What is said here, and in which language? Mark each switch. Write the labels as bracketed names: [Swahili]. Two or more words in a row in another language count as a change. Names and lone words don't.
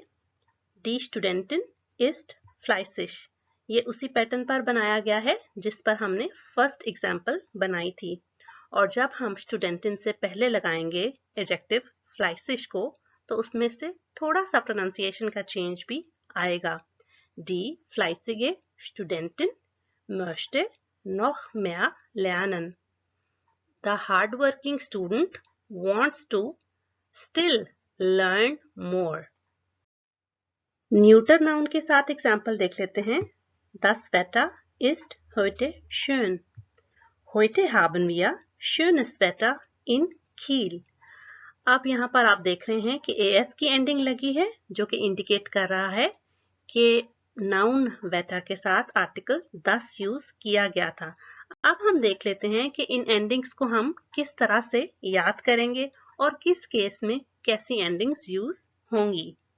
[German] Die Studentin ist fleißig। [Hindi] ये उसी पैटर्न पर बनाया गया है जिस पर हमने [English] first example [Hindi] बनाई थी। और जब हम स्टूडेंटिन से पहले लगाएंगे एडजेक्टिव फ्लाइसिश को तो उसमें से थोड़ा सा प्रोनाउंसिएशन का चेंज भी आएगा। [German] Die fleißige Studentin möchte noch mehr lernen। [English] The hardworking student wants to still learn more। neuter noun [Hindi] के साथ एग्जाम्पल देख लेते हैं। [German] Das Wetter ist heute schön। Heute haben wir schönes Wetter in Kiel। [Hindi] अब यहाँ पर आप देख रहे हैं कि as की एंडिंग लगी है जो कि इंडिकेट कर रहा है कि नाउन वेटा के साथ आर्टिकल 10 यूज किया गया था। अब हम देख लेते हैं कि इन एंडिंग्स को हम किस तरह से याद करेंगे और किस केस में कैसी एंडिंग्स यूज होंगी।